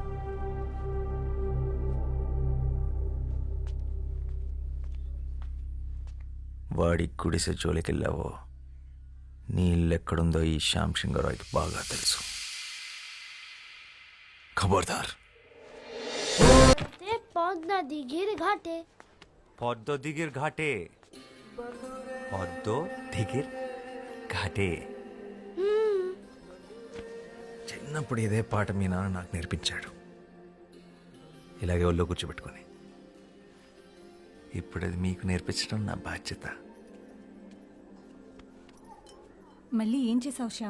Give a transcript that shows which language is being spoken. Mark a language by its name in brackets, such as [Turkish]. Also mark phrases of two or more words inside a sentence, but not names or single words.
[Telugu] వాడి గుడిసె జోలికెళ్ళావో నీ ఇల్లు ఎక్కడుందో ఈ శ్యామ్ సింగరాయ్కి బాగా తెలుసు. ఖబర్దార్. [Bangla] পদ্মা দিঘির ঘাটে পদ্ম দিঘির ঘাটে, পদ্ম দিঘির ఘాటే. [Telugu] చిన్నప్పుడు ఇదే పాట మీ నాన్న నాకు నేర్పించాడు, ఇలాగే ఒళ్ళో కూర్చోబెట్టుకొని. ఇప్పుడు అది మీకు నేర్పించడం నా బాధ్యత. మళ్ళీ ఏం చేసావు శ్యామ్?